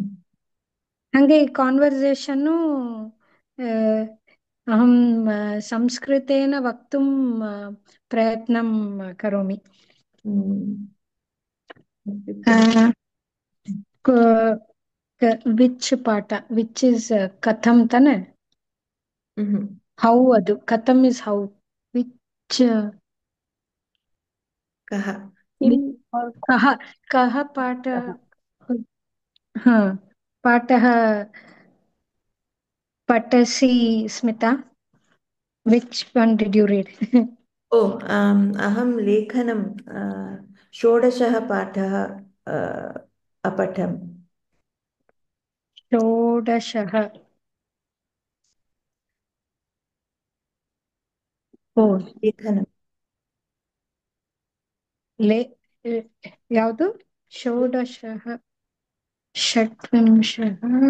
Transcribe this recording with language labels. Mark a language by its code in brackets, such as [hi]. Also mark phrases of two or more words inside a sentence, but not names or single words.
[kn] ಹಂಗೆ ಈ ಕಾನ್ವರ್ಸೇಷನ್ನು [sa] ಅಹಂ ಸಂಸ್ಕೃತೇನ ವಕ್ತುಂ ಪ್ರಯತ್ನಂ ಕರೋಮಿ. [en] ವಿಚ್ ಪಾಠ, which is ಕಥಂ ತಾನೆ? ಹೌ, ಅದು ಕಥಂ is how. ವಿಚ್ [sa] ಕಹ. ಕಹ, ಕಹ ಪಾಠ. ಪಾಠಃ ಪಠಸಿ ಸ್ಮಿತಾ. [en] which one did you read? [sa] ओ अहं लेखनं षोडशः पाठः अपठम्. ಷೋಡಶಃ. ಓ, लेखनं. [kn] ಲೇ ಯಾವುದು? [sa] ಷೋಡಶಃ ಷಟ್ವಿಂಶಃ